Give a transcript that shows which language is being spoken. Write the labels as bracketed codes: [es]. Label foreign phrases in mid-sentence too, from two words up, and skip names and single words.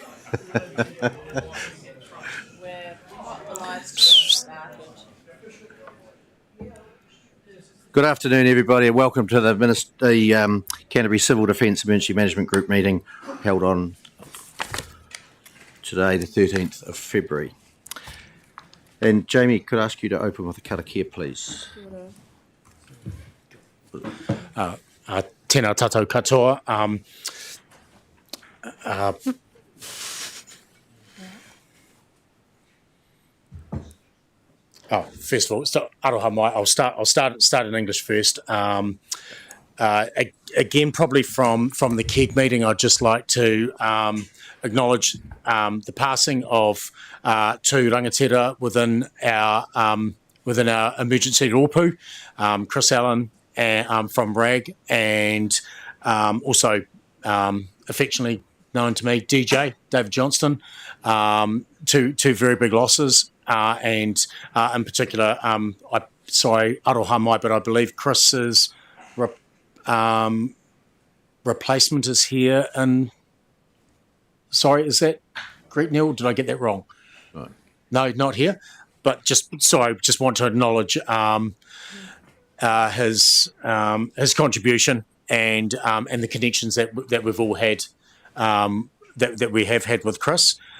[en] Good afternoon, everybody, and welcome to the Canterbury Civil Defence Emergency Management Group meeting held on today, the 13th of February. And Jamie, could I ask you to open with a Karakia, please? [mi] Tēnā tātou katoa. [en] First of all, [mi] aroha mai. [en] I'll start in English first. Again, probably from the KEG meeting, I'd just like to acknowledge the passing of two rangatira within our emergency rōpū, Chris Allen from RAG, and also affectionately known to me, DJ David Johnston. Two very big losses. And in particular, [mi] aroha mai, [en] but I believe Chris's replacement is here. And sorry, is that correct, Neil? Did I get that wrong? No, not here. But just want to acknowledge his contribution and the connections that we've all had, that we have had with Chris.